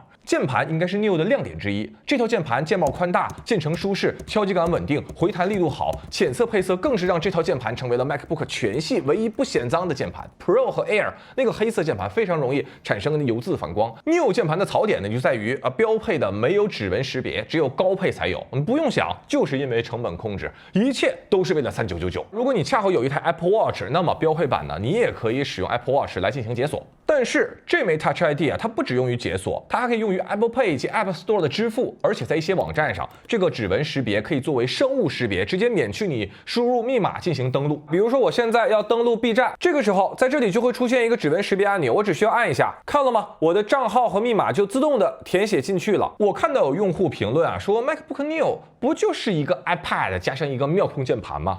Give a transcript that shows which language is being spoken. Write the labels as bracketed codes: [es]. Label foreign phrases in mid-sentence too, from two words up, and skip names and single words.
[zh] 鍵盤應該是 Neo 的亮點之一，這套鍵盤鍵帽寬大，鍵程舒適，敲擊感穩定，回彈力度好，淺色配色更是讓這套鍵盤成為了 MacBook 全系唯一不顯髒的鍵盤。Pro 和 Air 那個黑色鍵盤非常容易產生油漬反光。Neo 鍵盤的槽點呢就在於標配的沒有指紋識別，只有高配才有。不用想，就是因為成本控制，一切都是為了3999。如果你恰好有一台 Apple Watch， 那麼標配版呢，你也可以使用 Apple Watch 來進行解鎖。但是這枚 Touch ID 啊，它不只用於解鎖，它還可以用於 Apple Pay 以及 App Store 的支付，而且在一些網站上，這個指紋識別可以作為生物識別，直接免去你輸入密碼進行登錄。比如說我現在要登錄 B 站，這個時候在這裡就會出現一個指紋識別按鈕，我只需要按一下，看了嗎？我的賬號和密碼就自動的填寫進去了。我看到有用戶評論啊，說 MacBook Neo 不就是一個 iPad 加上一個妙控鍵盤嗎？